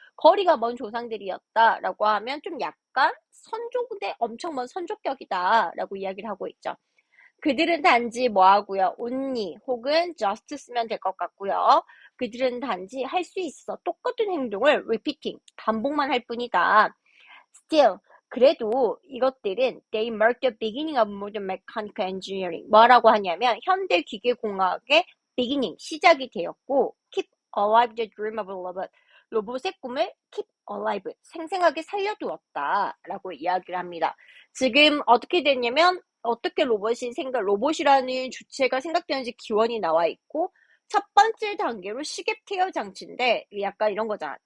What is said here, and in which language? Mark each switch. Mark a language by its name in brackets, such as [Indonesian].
[Korean] 거리가 먼 조상들이었다라고 하면 좀 약간 선조인데 엄청 먼 선조격이다라고 이야기를 하고 있죠. 그들은 단지 뭐하고요? only 혹은 just 쓰면 될 것 같고요. 그들은 단지 할 수 있어. 똑같은 행동을 repeating, 반복만 할 뿐이다. [English] Still, [Korean] 그래도 이것들은 [English] they mark the beginning of modern mechanical engineering. [Korean] 뭐라고 하냐면 현대 기계공학의 beginning, 시작이 되었고 [English] keep alive the dream of a robot. [Korean] 로봇의 꿈을 keep alive, 생생하게 살려두었다. 라고 이야기를 합니다. 지금 어떻게 됐냐면 어떻게 로봇이라는 주체가 생각되는지 기원이 나와 있고 첫 번째 단계로 시계 태엽 장치인데 약간 이런 거잖아.